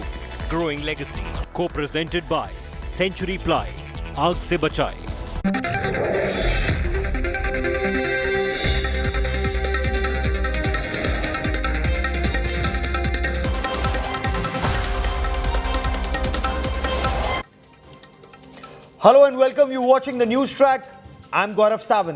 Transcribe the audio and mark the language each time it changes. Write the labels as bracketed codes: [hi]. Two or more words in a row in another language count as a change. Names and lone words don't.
[en] Growing Legacies. Co-presented by Century Ply. [hi] आग से बचाए. [en] Hello and welcome. You're watching the news track. I'm Gaurav Sawant.